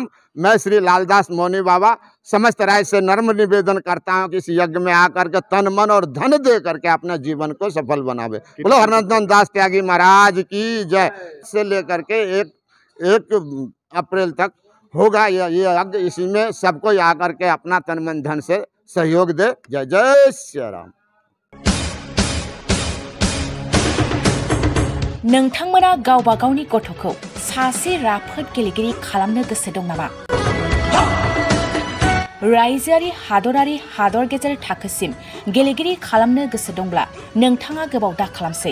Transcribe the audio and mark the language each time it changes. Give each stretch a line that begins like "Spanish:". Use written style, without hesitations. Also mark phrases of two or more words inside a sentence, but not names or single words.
Hindi: मैं श्री लालदास मौनी बाबा समस्त राज्य से नर्म निवेदन करता हूं कि इस यज्ञ में आकर के तन मन और धन दे करके अपना जीवन को सफल बनावे। बोलो हरनंदन दास त्यागी महाराज की जय। से लेकर के 1 अप्रैल तक होगा ये यज्ञ। इसी में सबको आकर के अपना तन मन धन से सहयोग दे। जय जय श्री राम।
Bodo: नोंथांमोना गावबा गावनि गथ'खौ सासे राफोद गेलेगिरि खालामनो गोसो दं नामा? रायजोआरि हादरारि हादर गेजेर थाखोसिम गेलेगिरि खालामनो गोसो दंब्ला नोंथाङा गोबाव दा खालामसै।